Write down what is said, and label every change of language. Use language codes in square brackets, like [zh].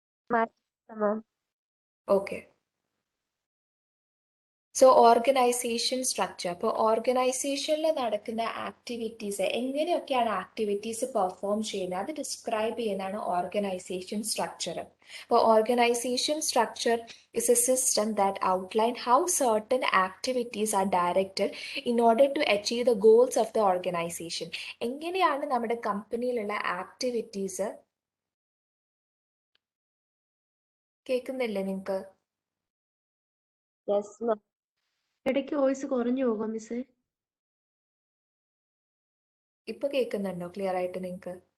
[en] Ma'am. Okay, [ml] so organisation structure, അപ്പോൾ ഓർഗനൈസേഷനിൽ നടക്കുന്ന ആക്ടിവിറ്റീസ്, എങ്ങനെയൊക്കെയാണ് ആക്ടിവിറ്റീസ് പെർഫോം ചെയ്യുന്നത്, അത് ഡിസ്ക്രൈബ് ചെയ്യുന്നതാണ് ഓർഗനൈസേഷൻ സ്ട്രക്ചർ. [en] അപ്പോൾ organisation structure is a system that outline how certain activities are directed in order to achieve the goals of the organization. [ml] എങ്ങനെയാണ് നമ്മുടെ കമ്പനിയിലുള്ള ആക്ടിവിറ്റീസ്, കേൾക്കുന്നില്ലേ നിങ്ങൾക്ക്? [en] Yes ma'am. [ml] ഇടയ്ക്ക് വോയിസ് കുറഞ്ഞു പോകും മിസ്സേ. ഇപ്പൊ കേൾക്കുന്നുണ്ടോ ക്ലിയർ ആയിട്ട് നിങ്ങൾക്ക്?